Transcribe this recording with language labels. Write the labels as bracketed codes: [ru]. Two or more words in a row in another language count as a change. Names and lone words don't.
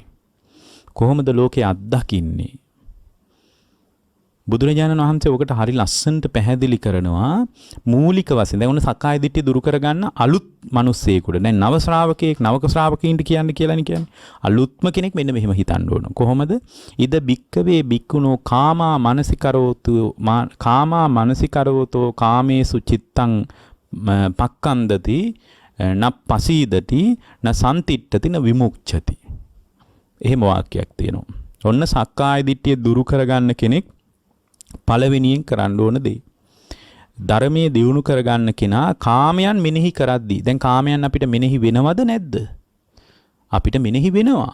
[si] කොහොමද ලෝකේ අත්දකින්නේ? බුදුරජාණන් වහන්සේ ඔකට හරි ලස්සනට පැහැදිලි කරනවා මූලික වශයෙන්. දැන් උන සක්කාය දිට්ඨිය දුරු කරගන්න අලුත් මිනිස්සෙකුට. දැන් නව ශ්‍රාවකයෙක් නවක ශ්‍රාවකයින්ට කියන්නේ කියලානේ කියන්නේ. අලුත්ම කෙනෙක් මෙන්න මෙහෙම හිතන්න ඕන. කොහොමද? [pi] ඉද බික්කවේ බික්කුණෝ කාමා මනසිකරෝතෝ කාමේසු චිත්තං පක්කන්දති න පසීදති න සම්තිට්ඨති න විමුක්ඛති. [si] එහෙම වාක්‍යයක් තියෙනවා. ඔන්න සක්කාය දිට්ඨිය දුරු කරගන්න කෙනෙක් පළවෙනියෙන් කරන්න ඕන දේ. ධර්මයේ දියුණු කරගන්න කෙනා කාමයන් මෙනෙහි කරද්දී. දැන් කාමයන් අපිට මෙනෙහි වෙනවද නැද්ද? අපිට මෙනෙහි වෙනවා.